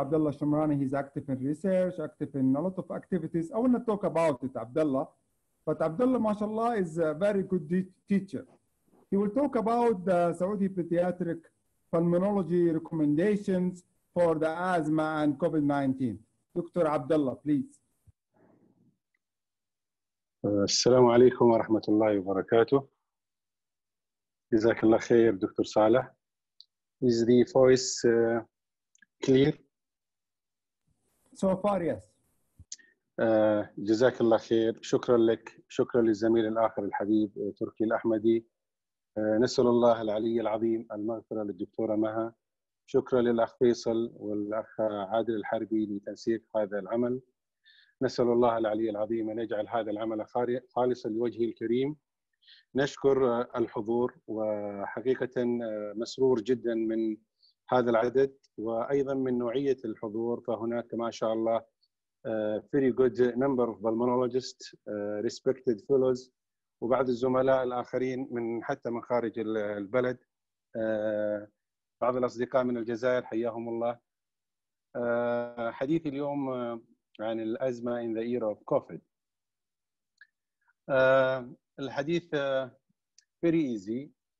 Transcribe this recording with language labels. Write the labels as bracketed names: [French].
[English] Abdullah Alshamrani, he's active in research, active in a lot of activities. I will not talk about it, Abdullah, but Abdullah, mashallah, is a very good teacher. He will talk about the Saudi Pediatric Pulmonology recommendations for the asthma and COVID-19. Dr. Abdullah, please. [Arabic] السلام عليكم ورحمة الله وبركاته. جزاك الله خير دكتور صالح. [English] Is the voice clear? So far, yes. [Arabic] جزاك الله خير. شكرا لك. شكرا للزميل الآخر الحبيب تركي الأحمدي. نسأل الله العلي العظيم المغفرة للدكتورة مها. شكرا للأخ فيصل والأخ عادل الحربي لتنسيق هذا العمل. نسأل الله العلي العظيم أن يجعل هذا العمل خالصا لوجهه الكريم. نشكر الحضور، وحقيقة مسرور جدا من هذا العدد وأيضا من نوعية الحضور. فهناك ما شاء الله [English] very good number of pulmonologists, respected fellows، [Arabic] وبعض الزملاء الآخرين من حتى من خارج البلد، بعض الأصدقاء من الجزائر حياهم الله. حديثي اليوم عن الأزمة [English] in the era of COVID. [Arabic] الحديث [English] very easy.